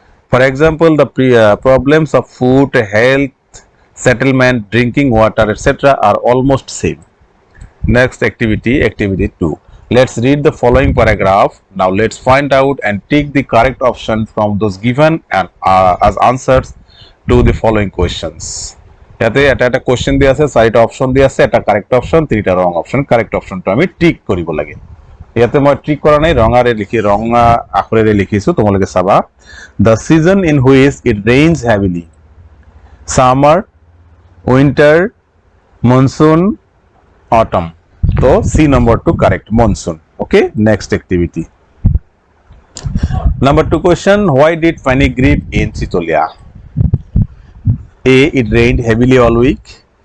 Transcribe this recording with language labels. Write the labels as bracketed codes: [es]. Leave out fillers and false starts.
[en] For example, the problems of food, health, settlement, drinking water, etc. are almost same. Next activity 2. Let's read the following paragraph. Now let's find out and take the correct option from those given and as answers to the following questions. [as] ইয়াতে এটা question দিয়া আছে, চাৰিটা option দিয়া আছে, এটা correct option, তিনিটা রং option. Correct অপশনটো আমি টিক কৰিব লাগে। ইয়াতে মই টিক কৰা নাই, ৰঙা আখৰেৰে লিখিছো, তোমালোকে চাবা। [en] The season in which it rains heavily: summer, winter, monsoon, autumn. So C number 2 correct, monsoon. Okay, next activity. Number 2 question, why did panic grip in Chitolia? A, it rained heavily all week.